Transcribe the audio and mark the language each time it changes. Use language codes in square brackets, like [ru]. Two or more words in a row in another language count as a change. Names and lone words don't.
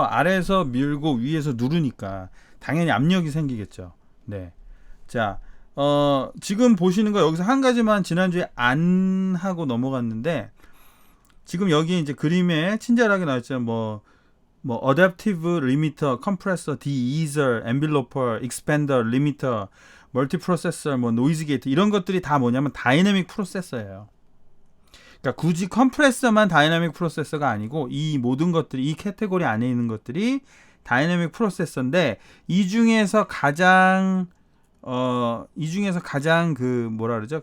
[ko] 아래에서 밀고 위에서 누르니까 당연히 압력이 생기겠죠. 네. 자, 지금 보시는 거 여기서 한 가지만 지난주에 안 하고 넘어갔는데 지금 여기 이제 그림에 친절하게 나왔죠. [en] 뭐 adaptive limiter, compressor, de-easer, enveloper, expander, limiter, multiprocessor, [ko] 뭐 [en] noise gate [ko] 이런 것들이 다 뭐냐면 다이내믹 프로세서예요. 그러니까 굳이 컴프레서만 다이내믹 프로세서가 아니고 이 모든 것들이 이 캐테고리 안에 있는 것들이 다이내믹 프로세서인데 이 중에서 가장 그 뭐라 그러죠?